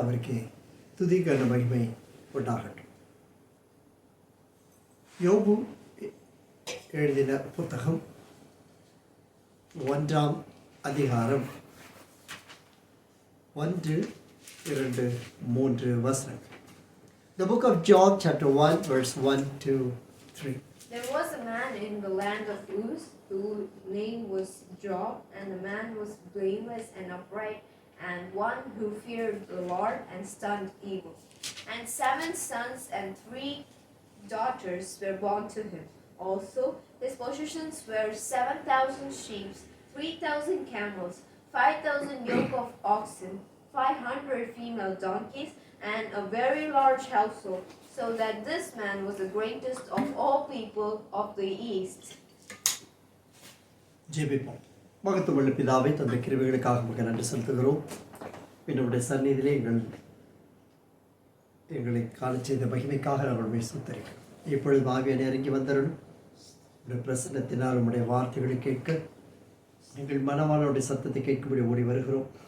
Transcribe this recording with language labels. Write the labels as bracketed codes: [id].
[ta] அவருக்கு துதி கன மகிமை உண்டாகட்டும். யோபு எழுதின புத்தகம் 1ஆம் அதிகாரம் 1, 2, 3 வசனம். [en] The book of Job chapter 1 verse 1 to 3. There was a man in the land of Uz whose name was Job, and the man was blameless and upright, and one who feared the Lord and shunned evil. And 7 sons and 3 daughters were born to him. Also, his possessions were 7,000 sheep, 3,000 camels, 5,000 yoke of oxen, 500 female donkeys, and a very large household, so that this man was the greatest of all people of the east. [ta] ஜெபிப்போம். மகத்துவமுள்ள பிதாவை தந்த கிருபைகளுக்காக மிக நன்றி செலுத்துகிறோம். என்னுடைய சந்நிதியிலே எங்களை காண செய்த மகிமைக்காக நாங்கள் சுத்தரிக்கிறோம். இப்பொழுது ஆவியானவரே இறங்கி வந்தருளும். உடைய பிரசன்னத்தினால் உடைய வார்த்தைகளை கேட்க எங்கள் மனவாளனுடைய சத்தத்தை கேட்கும்படி ஓடி வருகிறோம்.